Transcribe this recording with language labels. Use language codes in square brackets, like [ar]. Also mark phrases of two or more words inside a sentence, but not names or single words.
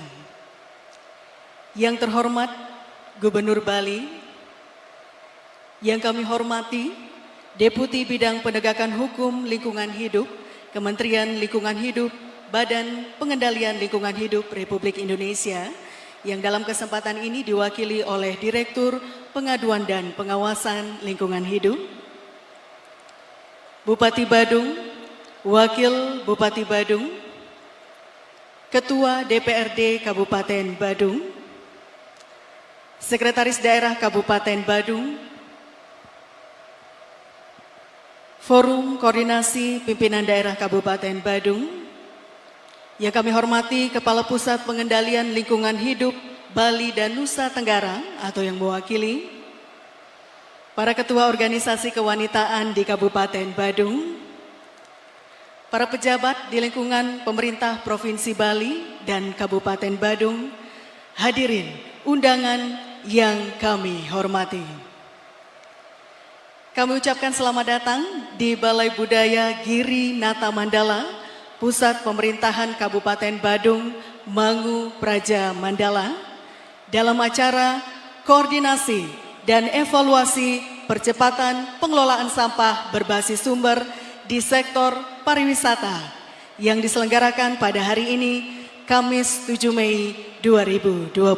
[id] Yang terhormat Gubernur Bali, yang kami hormati Deputi Bidang Penegakan Hukum Lingkungan Hidup, Kementerian Lingkungan Hidup, Badan Pengendalian Lingkungan Hidup Republik Indonesia, yang dalam kesempatan ini diwakili oleh Direktur Pengaduan dan Pengawasan Lingkungan Hidup, Bupati Badung, Wakil Bupati Badung, Ketua DPRD Kabupaten Badung, Sekretaris Daerah Kabupaten Badung, Forum Koordinasi Pimpinan Daerah Kabupaten Badung, yang kami hormati Kepala Pusat Pengendalian Lingkungan Hidup Bali dan Nusa Tenggara atau yang mewakili, para ketua organisasi kewanitaan di Kabupaten Badung, para pejabat di lingkungan pemerintah Provinsi Bali dan Kabupaten Badung, hadirin undangan yang kami hormati. Kami ucapkan selamat datang di Balai Budaya Giri Nata Mandala, Pusat Pemerintahan Kabupaten Badung, Mangu Praja Mandala, dalam acara koordinasi dan evaluasi percepatan pengelolaan sampah berbasis sumber di sektor pariwisata yang diselenggarakan pada hari ini, Kamis 7 Mei 2026.